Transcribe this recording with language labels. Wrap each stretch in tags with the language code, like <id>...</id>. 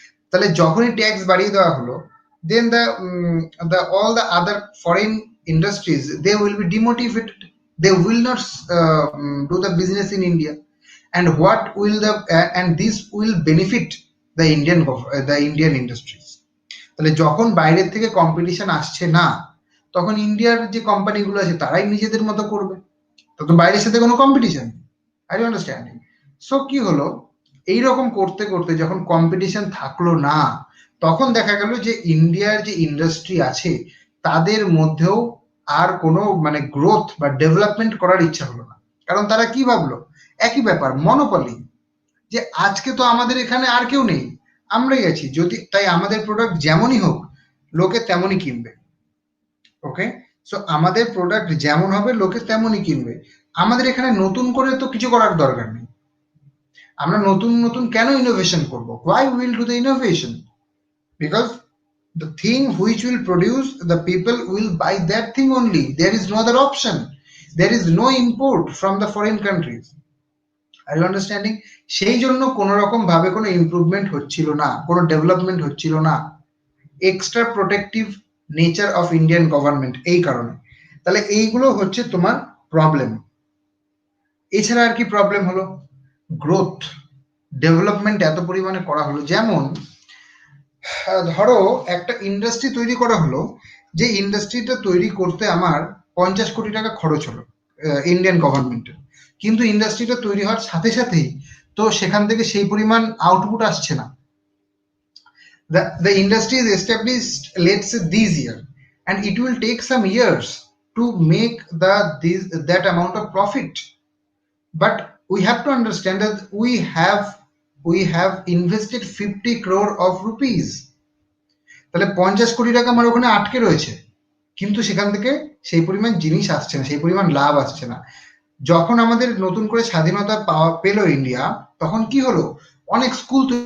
<bn>তাহলে যখনই ট্যাক্স বাড়িয়ে দেওয়া হলো,</bn> <en>then the all the other foreign industries, they will be demotivated, they will not do the business in India, and what will and this will benefit the Indian industries.</en> <bn>তাহলে যখন বাইরের থেকে competition আসছে না, তখন ইন্ডিয়ার যে কোম্পানিগুলো আছে তারাই নিজেদের মতো করবে, তো বাইরের সাথে কোনো competition.</bn> <en>Are you understanding?</en> <bn>So কি হলো, এইরকম করতে করতে যখন কম্পিটিশন থাকলো না, তখন দেখা গেল যে ইন্ডিয়ার যে ইন্ডাস্ট্রি আছে তাদের মধ্যেও আর কোনো মানে গ্রোথ বা ডেভেলপমেন্ট করার ইচ্ছা হলো না। কারণ তারা কি ভাবলো, একই ব্যাপার, মনোপলি, যে আজকে তো আমাদের এখানে আর কেউ নেই, আমরাই আছি, যদি তাই আমাদের প্রোডাক্ট যেমনই হোক লোকে তেমনই কিনবে। ওকে, সো আমাদের প্রোডাক্ট যেমন হবে লোকে তেমনই কিনবে, আমাদের এখানে নতুন করে তো কিছু করার দরকার নেই। আমরা নতুন নতুন কেন ইনোভেশন করব?</bn> <en>why we will do the innovation? because the thing which will produce, the people will buy that thing only, there is no other option, there is no import from the foreign countries. Are you understanding?</en> <bn>সেই জন্য কোন রকম ভাবে কোনো improvement হচ্ছিল না, কোনো development হচ্ছিল না,</bn> <en>extra protective nature of Indian government,</en> <bn>এই কারণে। তাহলে এইগুলো হচ্ছে তোমার প্রবলেম। এছাড়া আর কি প্রবলেম হলো, গ্রোথ ডেভেলপমেন্ট এত পরিমাণে করা হলো, যেমন ধরো একটা ইন্ডাস্ট্রি তৈরি করা হলো, যে ইন্ডাস্ট্রিটা তৈরি করতে আমার 50 কোটি টাকা খরচ হলো ইন্ডিয়ান গভর্নমেন্টের, কিন্তু ইন্ডাস্ট্রিটা তৈরি হওয়ার সাথে সাথেই তো সেখান থেকে সেই পরিমাণ আউটপুট আসছে না।</bn> <en>The industry is established, let's say, this year, and it will take some years to make that amount of profit. But we have to understand that we have invested 50 crore of rupees.</en> <bn>তাহলে 50 কোটি টাকা আমার ওখানে আটকে রয়েছে, কিন্তু সেখান থেকে সেই পরিমাণ জিনিস আসছে না, সেই পরিমাণ লাভ আসছে না। যখন আমাদের নতুন করে স্বাধীনতা পেল ইন্ডিয়া, তখন কি হলো, অনেক স্কুল</bn>